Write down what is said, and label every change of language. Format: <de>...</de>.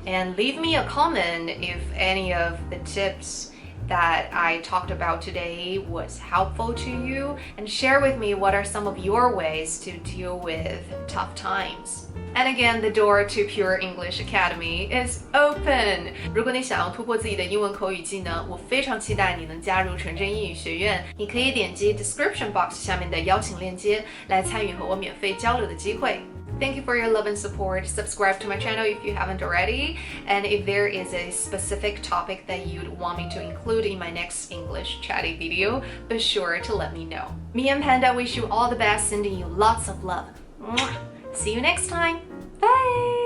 <en>And leave me a comment if any of the tips that I talked about today was helpful to you, and share with me what are some of your ways to deal with tough times. And again, the door to Pure English Academy is open.</en> <zh>如果你想要突破自己的英文口语技能，我非常期待你能加入纯真英语学院。你可以点击</zh> <en>description box</en> <zh>下面的邀请链接来参与和我免费交流的机会。</zh> <en>Thank you for your love and support. Subscribe to my channel if you haven't already. And if there is a specific topic that you'd want me to include in my next English chatty video, be sure to let me know. Me and Panda wish you all the best, sending you lots of love. Mwah! See you next time. Bye!</en>